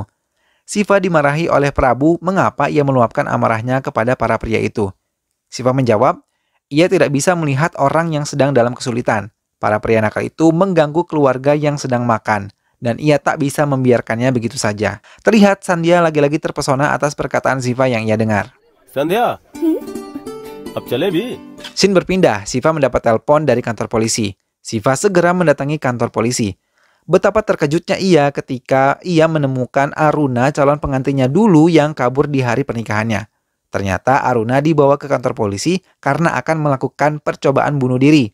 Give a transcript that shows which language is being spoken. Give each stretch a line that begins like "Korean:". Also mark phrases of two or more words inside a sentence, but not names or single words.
Indonesian: Siva dimarahi oleh Prabu mengapa ia meluapkan amarahnya kepada para pria itu. Siva menjawab, ia tidak bisa melihat orang yang sedang dalam kesulitan. Para pria nakal itu mengganggu keluarga yang sedang makan, dan ia tak bisa membiarkannya begitu saja. Terlihat Sandia lagi-lagi terpesona atas perkataan Siva yang ia dengar.
Hindi: Sandia, अब चले भी.
Indonesian: Scene berpindah, Siva mendapat telepon dari kantor polisi. Siva segera mendatangi kantor polisi. Betapa terkejutnya ia ketika ia menemukan Aruna, calon pengantinnya dulu yang kabur di hari pernikahannya. Ternyata Aruna dibawa ke kantor polisi karena akan melakukan percobaan bunuh diri.